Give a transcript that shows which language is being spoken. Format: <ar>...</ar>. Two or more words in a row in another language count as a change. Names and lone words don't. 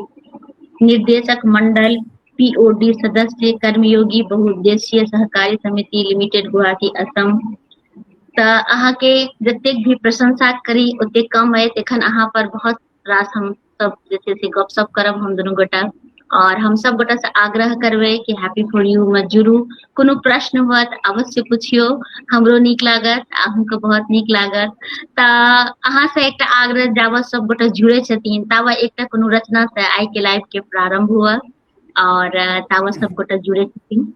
<mai>निर्देशक मंडल पीओडी सदस्य कर्मयोगी बहुउद्देशीय सहकारी समिति लिमिटेड गुवाहाटी असम। तऽ अहाँ के जतेक भी प्रशंसा करी ओते कम अछि। एखन अहाँ पर बहुत रास हम सब जे छै से गपशप करब हम दुनू गोटा और हम सब गोटा से आग्रह करबै कि हैप्पी फॉर यू में जुड़ू। कोनो प्रश्न हुआ तऽ अवश्य पूछियो। हमरो नीक लागत अहूँके बहुत नीक लागत। तऽ अहाँ से एकटा आग्रह जाबत सब गोटा जुड़े छथिन ताबत एकटा कोनो रचना से आइ के लाइव के प्रारंभ हुआ और ताबत सब गोटा जुड़े छथिन।</mai>